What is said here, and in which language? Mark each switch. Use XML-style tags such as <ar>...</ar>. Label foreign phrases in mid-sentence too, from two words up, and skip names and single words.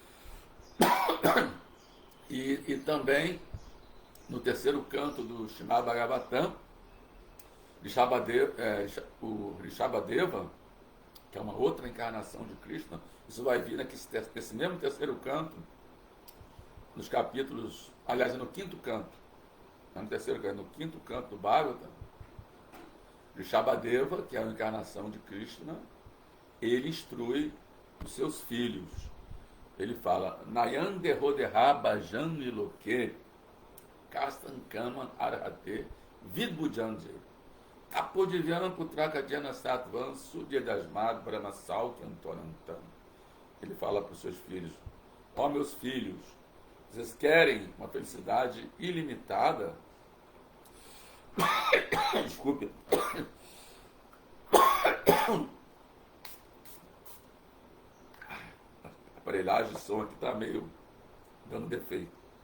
<pt>E também no terceiro canto do Srimad Bhagavatam, o Rishabhadeva, que é uma outra encarnação de Krishna, isso vai vir nesse mesmo terceiro canto, nos capítulos, aliás, no quinto canto, não no terceiro canto, no quinto canto do Bhagavatam, Rishabhadeva, que é a encarnação de Krishna, ele instrui os seus filhos. Ele fala,</pt> <sa>Nayande Rodeha Bhajan Niloke, Kastan Kaman Arhate Vidbujanje Tapodivyam Putraka Jana Satvan Sudyadasmad Brahmasal Kantonantam.</sa> <pt>Ele fala para os seus filhos, ó meus filhos, vocês querem uma felicidade ilimitada? Desculpe. A aparelhagem de som aqui está meio dando defeito.</pt>